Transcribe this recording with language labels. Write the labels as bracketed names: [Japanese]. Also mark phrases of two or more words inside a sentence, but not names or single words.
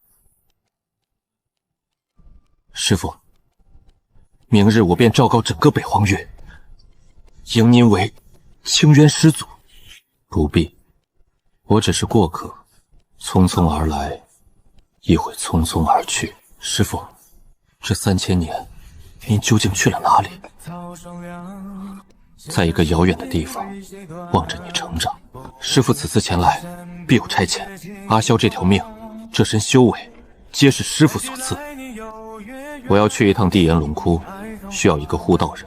[Chinese] 师父，明日我便昭告整个北荒域，迎您为清渊师祖。不必，我只是过客，匆匆而来，亦会匆匆而去。师父，这3000年，您究竟去了哪里？在一個遙遠的地方，望着你成長。師父此次前來，必有差遣。阿蕭這條命，這身修為，皆是師父所賜。我要去一趟地岩龍窟，需要一個護道人。